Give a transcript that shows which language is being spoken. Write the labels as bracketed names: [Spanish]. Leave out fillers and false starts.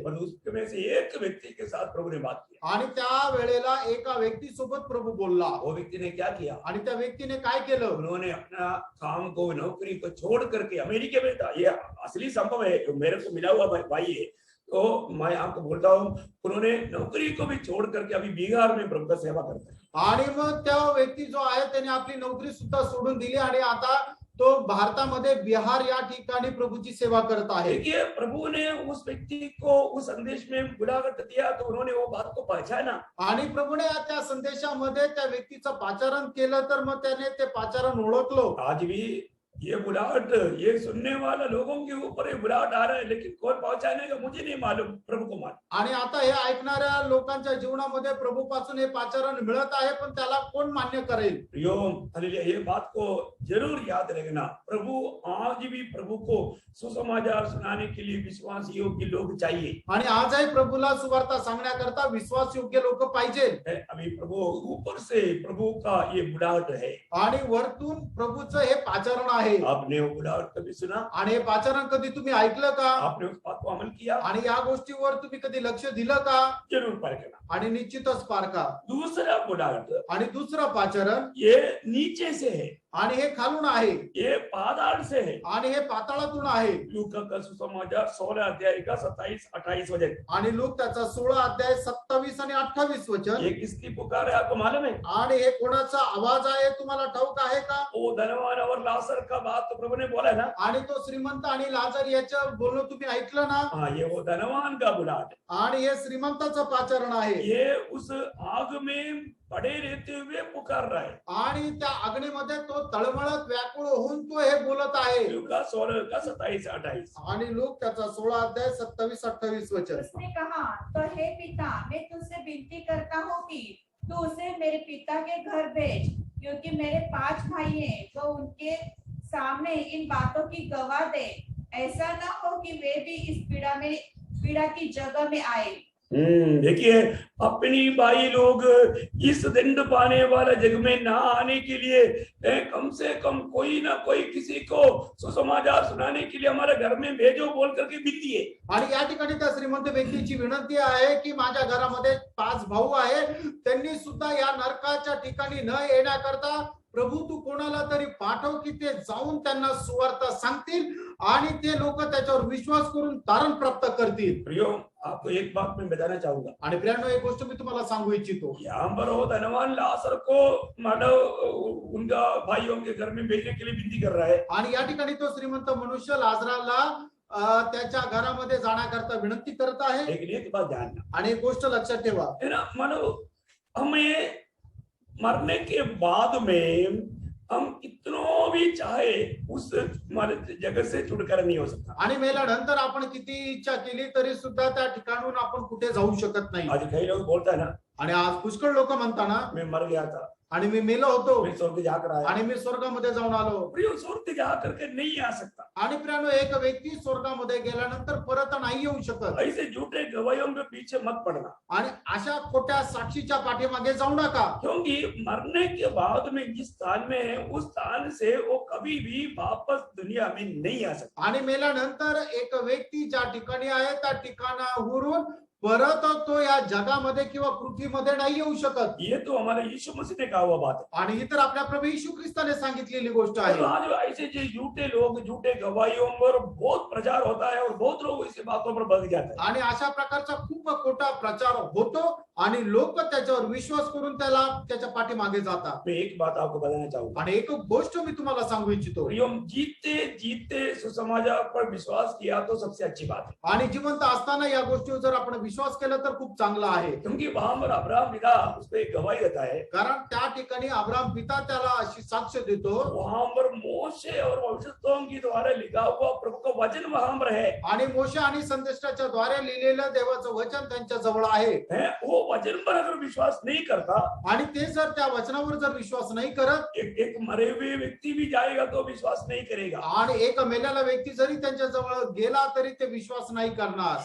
[Hindi] पर उसमें से एक व्यक्ति के साथ प्रभु ने बात किया। [Marathi] आणि त्या वेळेला एका व्यक्तीसोबत प्रभू बोलला. [Hindi] वो व्यक्ति ने क्या किया, [Marathi] आणि त्या व्यक्तीने काय केलं, [Hindi] उन्होंने अपना काम को, नौकरी को छोड़ करके, अमेरिका में था, ये असली संभव है, मेरे को मिला हुआ भाई है, तो मैं आपको बोलता हूँ, उन्होंने नौकरी को भी छोड़ करके अभी बिहार में प्रभु का सेवा करते हैं। [Marathi] आणि मग त्या व्यक्ती जो आहे त्याने आपली नोकरी सुद्धा सोडून दिली आणि आता तो भारतामध्ये बिहार या ठिकाणी प्रभूची सेवा करत आहे. [Hindi] देखिए, प्रभु ने उस व्यक्ति को उस संदेश में बुलाकर दिया, तो उन्होंने वो बात को पहचाना। [Marathi] आणि प्रभूने त्या संदेशामध्ये त्या व्यक्तीचं पाचारण केलं, तर मग त्याने ते पाचारण ओळखलं. [Hindi] आज भी ये बुलाहट, ये सुनने वाला लोगों के ऊपर ये बुलाहट आ रहा है, लेकिन कौन पहुंचानेगा मुझे नहीं मालूम, प्रभु को मालूम। [Marathi] आणि आता हे ऐकणाऱ्या लोकांच्या जीवनामध्ये प्रभूपासून हे पाचारण मिळत आहे, पण त्याला कोण मान्य करेल. [Hindi] प्रियो, हालेलुया, ये बात को जरूर याद रखना, प्रभु आज भी प्रभु को सुसमाचार सुनाने के लिए विश्वासियों के लोग चाहिए। [Marathi] आणि आजही प्रभूला सुवार्ता सांगण्याकरता विश्वास योग्य लोक पाहिजे. [Hindi] अभी प्रभु ऊपर से प्रभु का ये बुलाहट है, [Marathi] आणि वरतून प्रभूचं हे पाचारण आहे. [Hindi] आपने वो बुलाहट कभी सुना? [Marathi] आणि हे पाचारण कधी तुम्ही ऐकलं का? [Hindi] आपने उस बात को अमल किया? [Marathi] आणि या गोष्टीवर तुम्ही कधी लक्ष दिलं का? [Hindi] जरूर परखना। [Marathi] आणि निश्चितच पारखा. [Hindi] दूसरा बुलाहट, [Marathi] आणि दुसरं पाचारण [Hindi] ये नीचे से है, [Marathi] आणि हे खालून आहे, [Hindi] ये पाताल से है। [Marathi] आणि हे पाताळातून आहे. [Hindi] लूका का सुसमाचार 16 अध्याय का 27-28 वचन। [Marathi] आणि लोक त्याचा 16 अध्याय 27 आणि 28 वचन. [Hindi] ये किसकी पुकार है आपको मालूम है? [Marathi] आणि हे कोणाचा आवाज आहे तुम्हाला ठाऊक आहे का? [Hindi] वो धनवान और लाजर का बात तो प्रभु ने बोला ना। [Marathi] आणि तो श्रीमंत आणि लाजर याचं बोलणं तुम्ही ऐकलं ना? [Hindi] हाँ, ये वो धनवान का बुलाहट है। [Marathi] आणि हे श्रीमंताचं पाचारण आहे. [Hindi] ये उस आग में पड़े रहते हुए पुकार रहा है। [Marathi] आणि त्या अग्नीमध्ये तो तळमळत व्याकुळ होऊन तो हे बोलत आहे. [Hindi] लूका 16 का 27-28। [Marathi] आणि लोक त्याचा 16 अध्याय 27-28 वचन. [Hindi] उसने कहा, तो हे पिता, मैं तुझसे विनती करता हूँ कि तू उसे मेरे पिता के घर भेज, क्योंकि मेरे 5 भाई हैं, तो उनके सामने इन बातों की गवाह दे, ऐसा ना हो कि वे भी इस पीड़ा की जगह में आए। देखिए, अपनी भाई लोग इस दंड पाने वाला जग में ना आने के लिए कम से कम कोई ना कोई किसी को सुसमाचार सुनाने के लिए हमारे घर में भेजो बोल करके विनती है। [Marathi] आणि या ठिकाणी त्या श्रीमंत व्यक्तीची विनंती आहे की माझ्या घरामध्ये 5 भाऊ आहे, त्यांनी सुद्धा या नरकाच्या ठिकाणी न येण्याकरता प्रभू तू कोणाला तरी पाठव की ते जाऊन त्यांना सुवार्ता सांगतील आणि ते लोक त्याच्यावर विश्वास करून तारण प्राप्त करतील. [Hindi] प्रियो, आपको एक बात मैं बताना चाहूंगा। [Marathi] आणि प्रियांनो, एक गोष्ट मी तुम्हाला सांगू इच्छितो. [Hindi] यहाँ पर वो धनवान लाजर को मानव उनका भाइयों के घर में भेजने के लिए विनती कर रहा है। [Marathi] आणि या ठिकाणी तो श्रीमंत मनुष्य लाजराला त्याच्या घरामध्ये जाण्याकरता विनंती करत आहे. [Hindi] लेकिन एक बात जानना, [Marathi] आणि एक गोष्ट लक्षात ठेवा, [Hindi] है ना, मानो हमें मरने के बाद में हम कितनों भी चाहे उस जगत से छुटकारा नहीं हो सकता। [Marathi] आणि मेल्यानंतर आपण किती इच्छा केली तरी सुद्धा त्या ठिकाणून आपण कुठे जाऊ शकत नाही. [Hindi] आज कई लोग बोलता है ना, [Marathi] आणि आज पुष्कळ लोक म्हणताना [Hindi] मैं मर गया था, [Marathi] आणि मी मेलो होतो, [Hindi] मैं स्वर्ग जाकर आया। [Marathi] आणि मी स्वर्गामध्ये जाऊन आलो. [Hindi] प्रियो, स्वर्ग जा करके नहीं आ सकता। [Marathi] आणि प्रियांनो, एक व्यक्ती स्वर्गामध्ये गेल्यानंतर परत नाही येऊ शकत. [Hindi] ऐसे झूठे गवाहियों के पीछे मत पड़ना, [Marathi] आणि अशा खोट्या साक्षीच्या पाठीमागे जाऊ नका. [Hindi] क्योंकि मरने के बाद में जिस स्थान में है उस स्थान से वो कभी भी वापस दुनिया में नहीं आ सकता। [Marathi] आणि मेल्यानंतर एक व्यक्ती ज्या ठिकाणी आहे त्या ठिकाणावरून परत तो या जगामध्ये किंवा पृथ्वीमध्ये नाही येऊ शकत. [Hindi] ये तो हमारे यीशु मसीह ने कहा हुआ बात है। [Marathi] आणि ही तर आपल्या प्रभू येशू ख्रिस्ताने सांगितलेली गोष्ट आहे. [Hindi] तो आज ऐसे जो झूठे लोग, झूठे गवाहियों पर बहुत प्रचार होता है और बहुत लोग इसी बातों पर भग जाते हैं। [Marathi] आणि अशा प्रकारचा खूप खोटा प्रचार होतो आणि लोक त्याच्यावर विश्वास करून त्याच्या पाठीमागे जातात. [Hindi] मैं एक बात आपको बताना चाहूंगा, [Marathi] आणि एक गोष्ट मी तुम्हाला सांगू इच्छितो, [Hindi] प्रियो, जीते जीते सुसमाचार पर विश्वास किया तो सबसे अच्छी बात है, [Marathi] आणि जिवंत असताना या गोष्टीवर जर आपण विश्वास केला तर खूप चांगला आहे. [Hindi] क्योंकि वहां पर अब्राहम पिता उसको एक गवाही देता है, [Marathi] कारण त्या ठिकाणी अब्राहम पिता त्याला अशी साक्ष देतो, [Hindi] वहां पर मोशे और भविष्यवक्ताओं के द्वारा लिखा हुआ प्रभु का वचन वहां पर है, [Marathi] आणि मोशे आणि संदेष्टाच्या द्वारे लिहिलेलं देवाचं वचन त्यांच्या जवळ आहे. [Hindi] वो वचन पर अगर विश्वास नहीं करता, [Marathi] आणि ते जर त्या वचनावर जर विश्वास नाही करत, [Hindi] एक मरे हुए व्यक्ति भी जाएगा तो विश्वास नहीं करेगा. [Marathi] आणि एक मेलेला व्यक्ती जरी त्यांच्या जवळ गेला तरी ते विश्वास नाही करणार.